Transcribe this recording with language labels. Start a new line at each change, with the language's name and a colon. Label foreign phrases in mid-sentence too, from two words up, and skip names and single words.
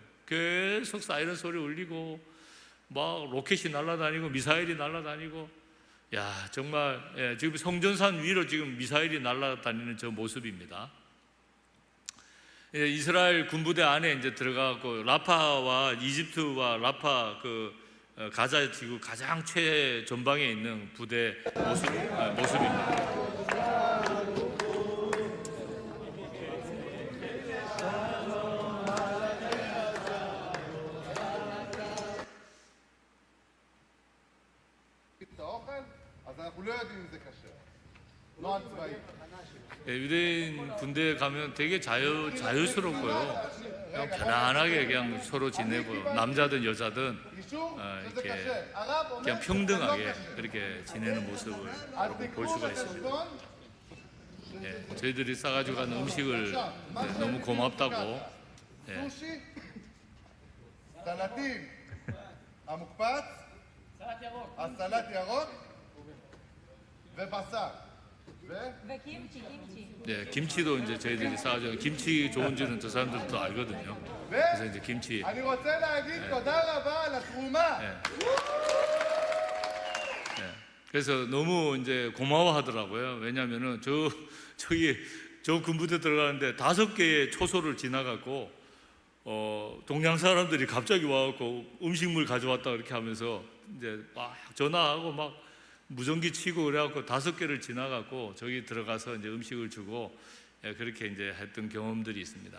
Korean: 계속 사이렌 소리 울리고 막 로켓이 날아다니고 미사일이 날아다니고, 야 정말 지금 성전산 위로 지금 미사일이 날아다니는 저 모습입니다. 이스라엘 군부대 안에 이제 들어가고 라파와 이집트와 라파 가자 지구 가장 최전방에 있는 부대 모습입니다.
Hebrew: את האוכל, אז אנחנו לא יודעים אם זה כשר. נוהל צבאי.
Korean: 유대인 군대에 가면 되게 자유스럽고요. 그냥 편안하게 그냥 서로 지내고 남자든 여자든
Hebrew: אישור שזה
Korean: 이렇게
Hebrew: כשר. הרב אומר
Korean: 그냥
Hebrew: שזה לא
Korean: 평등하게
Hebrew: כשר.
Korean: 그렇게 지내는 모습을
Hebrew: אז
Korean: 여러분 볼
Hebrew: תקראו
Korean: 수가 있습니다.
Hebrew: בחשבון
Korean: 저희들이 싸가지고 가는 음식을 너무 고맙다고.
Hebrew: סושי, סלטים, המוקפץ, הסלט ירוק ובשר. וקימצ'י, קימצ'י.
Korean: 네, 김치도 이제 저희들이 싸가지고 김치 좋은 줄은 저 사람들도 알거든요. 그래서 이제 김치.
Hebrew: אני רוצה להגיד תודה רבה על התרומה.
Korean: 그래서 너무 이제 고마워하더라고요. 왜냐하면은 저 군부대 들어가는데 5개의 초소를 지나갔고 동양 사람들이 갑자기 와갖고 음식물 가져왔다 이렇게 하면서 이제 막 전화하고 막 무전기 치고 그래갖고 5개를 지나갔고 저기 들어가서 이제 음식을 주고 그렇게 이제 했던 경험들이 있습니다.